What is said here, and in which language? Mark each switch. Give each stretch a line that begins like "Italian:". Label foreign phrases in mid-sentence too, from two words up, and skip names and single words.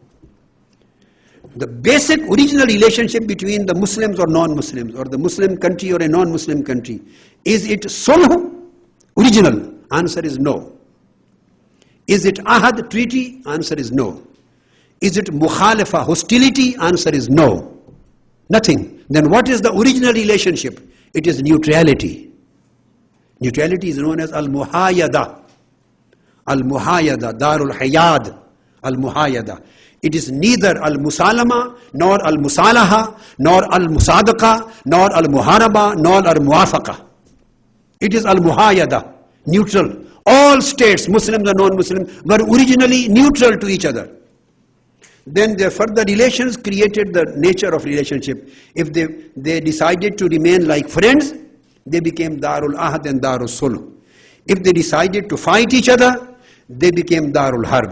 English: The basic original relationship between the Muslims or non-Muslims, or the Muslim country or a non-Muslim country, is it sulh, original? Answer is no. Is it ahad, treaty? Answer is no. Is it mukhalafa, hostility? Answer is no. Nothing. Then what is the original relationship? It is neutrality. Neutrality is known as al-muhayada.
Arabic: المحايدة، دار الحياد، المحايدة.
English: It is neither al-musalama, nor al-musalaha, nor al-musadaqa, nor al-muharaba, nor al-muwafaqa. It is al-muhayada, neutral. All states, Muslims or non-Muslims, were originally neutral to each other. Then their further relations created the nature of relationship. If they decided to remain like friends, they became
Arabic: دار العهد
English: and
Arabic: دار الصلح.
English: If they decided to fight each other, they became
Arabic: دار الحرب.